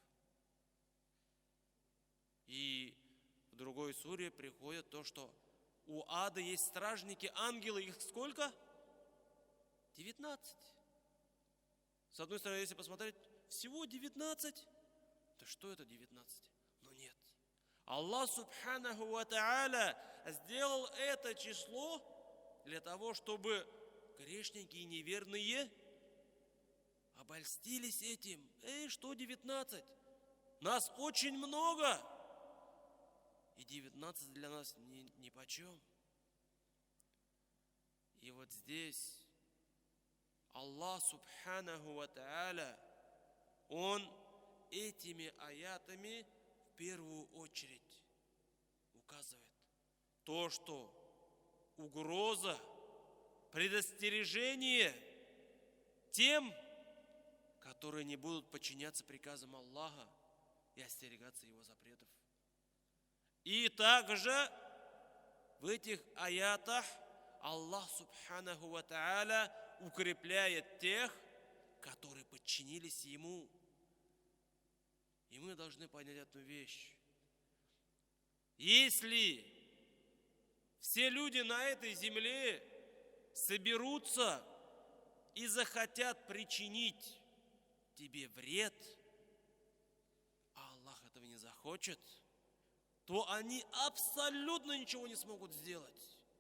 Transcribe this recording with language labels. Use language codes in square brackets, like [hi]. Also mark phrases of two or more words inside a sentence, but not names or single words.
[ru] И в другой суре приходит то, что у ада есть стражники, ангелы, их сколько? 19. С одной стороны, если посмотреть, всего 19. Да что это 19? Но нет. Аллах, [ar] سبحانه وتعالى, [ru] сделал это число для того, чтобы грешники и неверные обольстились этим. Что 19? Нас очень много. И 19 для нас ни почем. И вот здесь Аллах, [ar] سبحانه وتعالى, [ru] Он этими аятами в первую очередь указывает то, что угроза, предостережение тем, которые не будут подчиняться приказам Аллаха и остерегаться Его запретов. И также в этих аятах Аллах, [ar] سبحانه وتعالى, [ru] укрепляет тех, которые подчинились Ему. И мы должны понять одну вещь. Если все люди на этой земле соберутся и захотят причинить тебе вред, а Аллах этого не захочет, то они абсолютно ничего не смогут сделать.